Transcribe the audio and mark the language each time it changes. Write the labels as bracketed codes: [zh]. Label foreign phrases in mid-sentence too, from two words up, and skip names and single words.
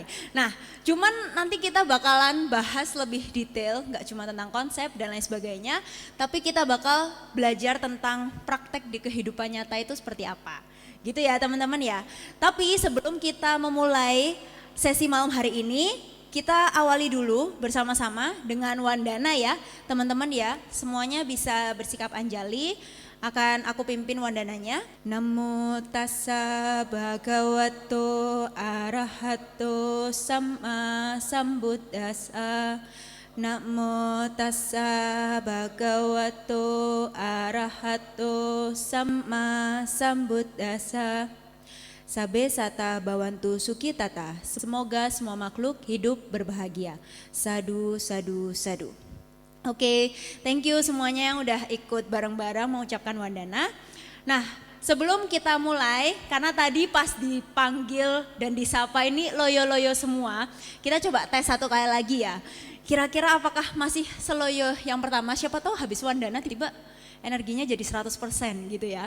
[id] Nah cuman nanti kita bakalan bahas lebih detail, gak cuma tentang konsep dan lain sebagainya, tapi kita bakal belajar tentang praktek di kehidupan nyata itu seperti apa. Gitu ya teman-teman ya. Tapi sebelum kita memulai sesi malam hari ini, kita awali dulu bersama-sama dengan Wandana ya. Teman-teman ya, semuanya bisa bersikap anjali. Akan aku pimpin wandananya. [pi] Namo tassa bhagavato arahato sama sambuddhassa. Namo tassa bhagavato arahato sama sambuddhassa. Sabe sata bawantu sukitata. [id] Semoga semua makhluk hidup berbahagia. [pi] Sadu, sadu, sadu. [id] Oke, [en] thank you [id] semuanya yang udah ikut bareng-bareng mengucapkan wandana. Nah, sebelum kita mulai, karena tadi pas dipanggil dan disapa ini loyo-loyo semua, kita coba tes 1 kali lagi ya. Kira-kira apakah masih seloyo yang pertama? Siapa tahu habis wandana tiba-tiba energinya jadi 100% gitu ya.